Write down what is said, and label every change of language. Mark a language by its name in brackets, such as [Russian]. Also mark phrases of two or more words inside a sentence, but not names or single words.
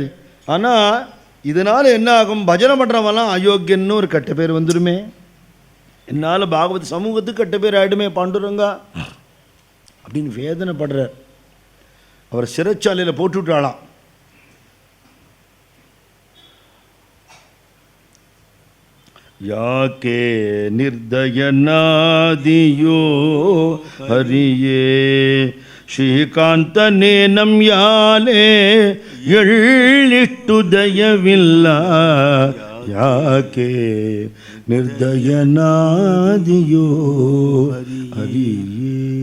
[Tamil] ஆனால் இதனால் என்ன ஆகும், பஜனை பண்ணுறவெல்லாம் அயோக்கியன்னு ஒரு கெட்ட பேர் வந்துடுமே, என்னால் பாகவத சமூகத்துக்கு கெட்ட பேர் ஆகிடுமே பாண்டுரங்கா அப்படின்னு வேதனைப்படுறார். அவர் சிறைச்சாலையில் போட்டு விட்டாளாம். [Kannada] யாக்கே ನಿರ್ದಯನಾದಿಯೋ ಹರಿಯೇ ಶ್ರೀಕಾಂತನೇ ನಮ್ಯಾಲೆ ಎಳ್ಳಿಟ್ಟು ದಯವಿಲ್ಲ, ಯಾಕೆ ನಿರ್ದಯನಾದಿಯೋ ಹರಿಯೇ.